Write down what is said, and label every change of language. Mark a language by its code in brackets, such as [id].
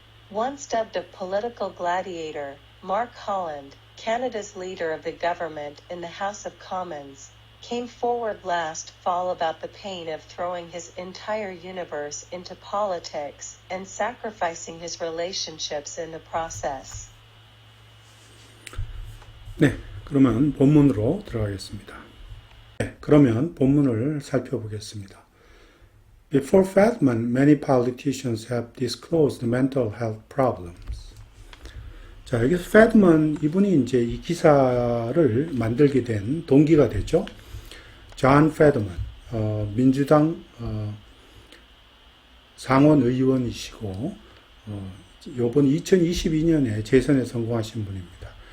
[en] Once dubbed a political gladiator, Mark Holland, Canada's leader of the government in the House of Commons, came forward last fall about the pain of throwing his entire universe into politics and sacrificing his relationships in the process. [ko] 네, 그러면 본문으로 들어가겠습니다. 네, 그러면 본문을 살펴보겠습니다. [en] Before Fetterman, many politicians have disclosed mental health problems. [ko] 자, 여기서 Fetterman 이분이 이제 이 기사를 만들게 된 동기가 되죠. 존 Fetterman, 민주당 상원 의원이시고 이번 2022년에 재선에 성공하신 분입니다.